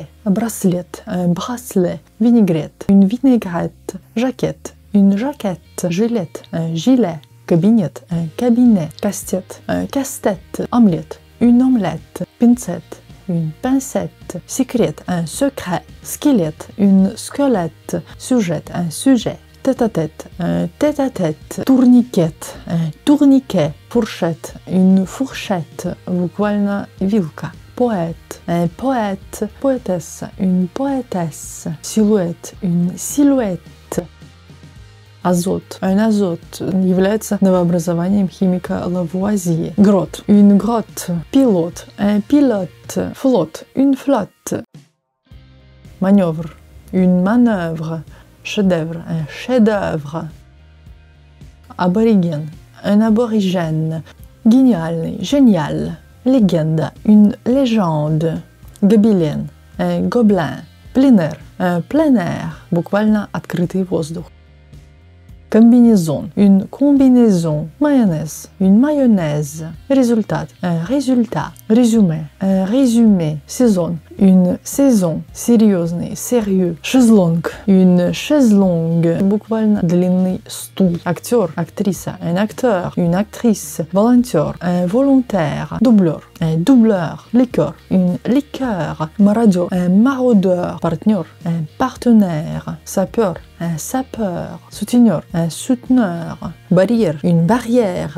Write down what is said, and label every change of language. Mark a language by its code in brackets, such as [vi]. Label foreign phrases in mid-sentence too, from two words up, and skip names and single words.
[fr] bracelet, un bracelet, vinaigrette, une vinaigrette, jaquette, une jaquette, gilet, un gilet, cabinet, un cabinet, casse-tête, un casse-tête, omelette, une omelette, pincette, une pincette, secret, un secret, squelette, une squelette, sujet, un sujet, tête-à-tête, un tête-à-tête, tourniquet, un tourniquet, fourchette, une fourchette, [ru] буквально вилка. [fr] Poète, un poète, poétesse, une poétesse, silhouette, une silhouette. [ru] Азот, un азот является новообразованием химика Лавуазье. Грот, [fr] une grotte, пилот, un pilote, флот, une flotte. Маневр, une manœuvre, chef-d'œuvre, un chef-d'œuvre. Абориген, un aborigène, гениальный, génial. Легенда, une légende. Гобелен, un gobelin. Plein air, un plein air, [ru] буквально открытый воздух. [fr] Combinaison, une combinaison. Mayonnaise, une mayonnaise. Résultat, un résultat. Résumé, un résumé. Saison, une saison. Серьезный, sérieux. [ru] Шезлонг, une шезлонг. Буквально длинный стул. Актер, актриса, [fr] un acteur, une actrice. Volontaire, un volontaire. Doubleur, un doubleur. Liqueur, une liqueur. Marauder, un maraudeur. Partenaire, un partenaire. Sapeur, un sapeur. Souteneur, un souteneur. Barrière, une barrière.